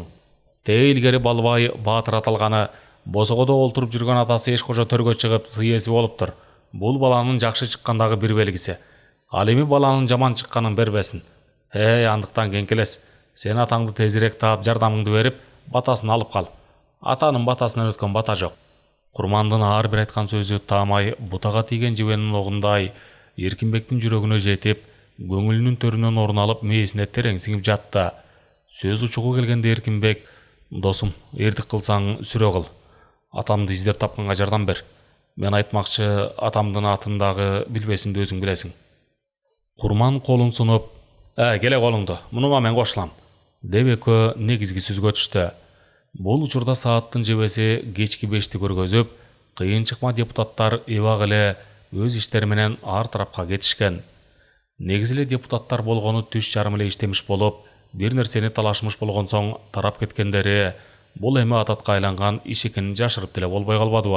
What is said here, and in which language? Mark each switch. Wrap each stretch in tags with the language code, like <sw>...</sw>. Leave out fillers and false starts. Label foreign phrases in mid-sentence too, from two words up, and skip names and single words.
<ky>Илгери Балбай Баатыр аталганы босогодо олтуруп жүргөн атасы Эшкожо төргө чыгып сый ээси болуптур. Бул баланын жакшы чыккандагы бир белгиси. Ал эми баланын жаман чыкканын бербесин.</ky> <kk>Андыктан кеңкелес, Сен атаңды тезірек таап жардамыңды беріп, батасын алып қал. Атаның батасынан өткен бата жоқ. Құрмандың ар бір айтқан сөзі тамай, бұтаға тиген жебенің оғындай, Еркінбектің жүрегіне жетіп, көңілінің төрінен орын алып, мейесіне терең сіңіп жатты. Сөз ұшығы келгенде Еркінбек: «Досым, ердік қылсаң сүре қыл. Атамды іздеп тапқанға жардам бер. Мен айтмақшы, атамдың атындағы білбесімді өзің білесің». Құрман қолын сұнып: «Келе қолыңды, мұныма мен қосылам», деп екеуі негізгі сөзге түсті.</kk> <ky>Бұл учурда сааттың жебесі кечки 5-ті көргөзүп, кыйын чыкма депутаттар эбак эле өз иштери менен ар тарапка кетишкен. Негизи эле депутаттар болгону түш жарым эле иштемиш болуп, бир нерсени талашмыш болгон соң тарап кеткендери бул эми адатка айланган иш экенин жашырып деле болбой калбадыбы.</ky>